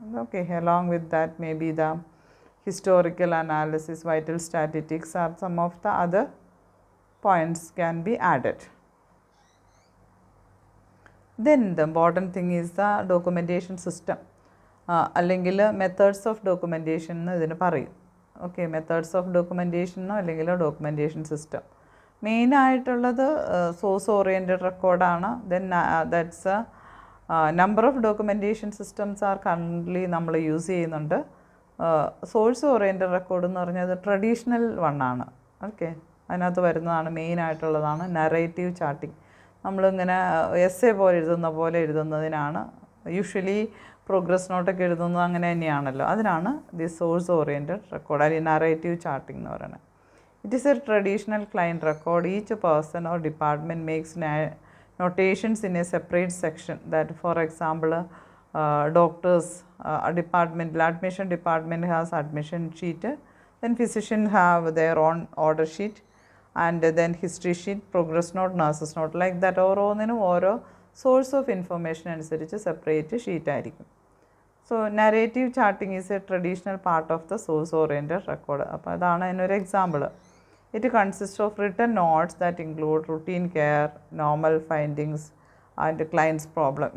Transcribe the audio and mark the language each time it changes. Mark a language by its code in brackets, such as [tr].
[en] Okay, along with that maybe the historical analysis, vital statistics, or some of the other points can be added. Then the important thing is the documentation system, [ml] അല്ലെങ്കിൽ methods of documentation എന്ന് ഇതിന് പറയും. Okay, methods of ഡോക്യുമെൻറ്റേഷനോ അല്ലെങ്കിൽ documentation system. മെയിനായിട്ടുള്ളത് source oriented റെക്കോർഡാണ്. [en] then that's number of documentation systems are currently [ml] നമ്മൾ use ചെയ്യുന്നുണ്ട്. Source oriented record എന്ന് പറഞ്ഞത് ട്രഡീഷണൽ വണ്ണാണ്. ഓക്കെ, അതിനകത്ത് വരുന്നതാണ്, മെയിനായിട്ടുള്ളതാണ് നറേറ്റീവ് ചാർട്ടിങ്. നമ്മളിങ്ങനെ എസ്സേ പോലെ എഴുതുന്നതിനാണ് യൂഷ്വലി പ്രോഗ്രസ് നോട്ടൊക്കെ എഴുതുന്നത് അങ്ങനെ തന്നെയാണല്ലോ. അതിനാണ് ദി സോഴ്സ് ഓറിയൻറ്റഡ് റെക്കോർഡ് അല്ലെങ്കിൽ നറേറ്റീവ് ചാർട്ടിംഗ് എന്ന് പറയുന്നത്. [en] It is a traditional client record. Each person or department makes notations in a separate section. That for example doctors department, admission department has admission sheet, then physician have their own order sheet, and then history sheet, progress note, nurses note, like that. [ml] ഓരോന്നിനും ഓരോ source of information അനുസരിച്ച് separate sheet ആയിരിക്കും. [en] So narrative charting is a traditional part of the source oriented record. [ml] അപ്പോൾ അതാണ് അതിനൊരു example. [en] It consist of written notes that include routine care, normal findings and clients problem.